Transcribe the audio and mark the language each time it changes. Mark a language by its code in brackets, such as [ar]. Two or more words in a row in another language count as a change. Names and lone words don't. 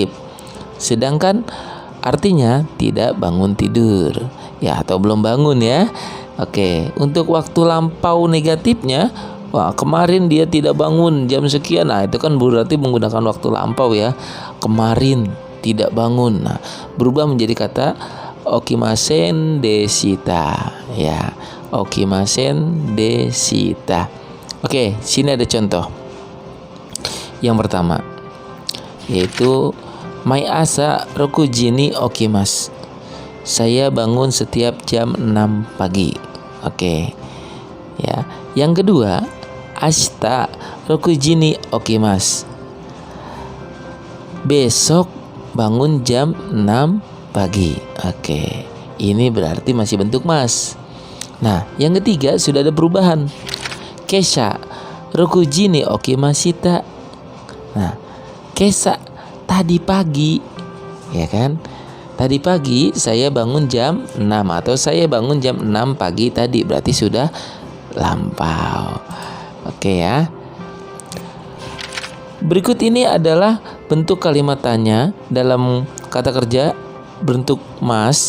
[id] Sedangkan artinya tidak bangun tidur. Ya, atau belum bangun ya. Oke, untuk waktu lampau negatifnya, wah, kemarin dia tidak bangun jam sekian. Nah, itu kan berarti menggunakan waktu lampau ya. Kemarin tidak bangun. Nah, berubah menjadi kata [ja] 起きませんでした. Ya, 起きませんでした. [id] Oke, sini ada contoh. Yang pertama yaitu [ja] 毎朝六時に起きます. [id] Saya bangun setiap jam 6 pagi. Oke. Ya. Yang kedua, [ja] 明日六時に起きます. [id] Besok bangun jam 6 pagi. Oke. Ini berarti masih bentuk mas. Nah, yang ketiga sudah ada perubahan. [ja] 今朝六時に起きました. [id] Nah, kesha tadi pagi, ya kan? Tadi pagi saya bangun jam 6 atau saya bangun jam 6 pagi tadi, berarti sudah lampau. Oke ya. Berikut ini adalah bentuk kalimat tanya dalam kata kerja bentuk mas.